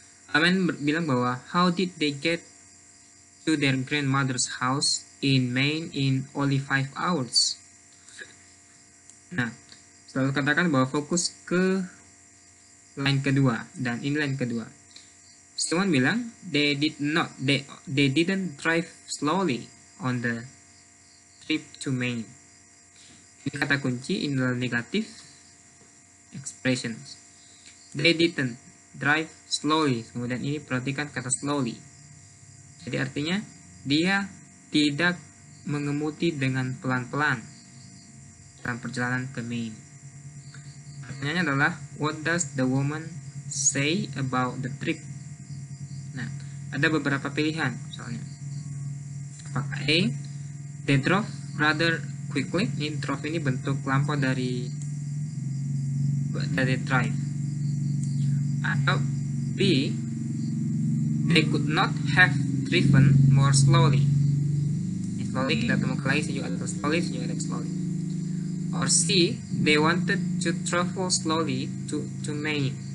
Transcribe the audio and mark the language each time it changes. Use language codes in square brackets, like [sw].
[id] Man bilang bahwa [en] how did they get to their grandmother's house in Maine in only 5 hours? [id] Nah, selalu katakan bahwa fokus ke line kedua, dan ini line kedua. [en] Someone [id] bilang [en] they didn't drive slowly on the trip to Maine. [id] Ini kata kunci, ini adalah negatif expressions. [en] They didn't drive slowly. [id] Kemudian ini perhatikan kata slowly. Jadi artinya dia tidak mengemudi dengan pelan-pelan dalam perjalanan ke Maine. Pertanyaannya adalah, [en] what does the woman say about the trip? [id] Nah, ada beberapa pilihan. Misalnya, apakah A, [en] they drove rather quickly. [id] Ini drove ini bentuk lampau dari drive. [en] Atau B, they could not have driven more slowly. Slowly [id] kita temukan lagi, sejauh ada [en] slowly. Or C, they wanted to travel slowly to Maine.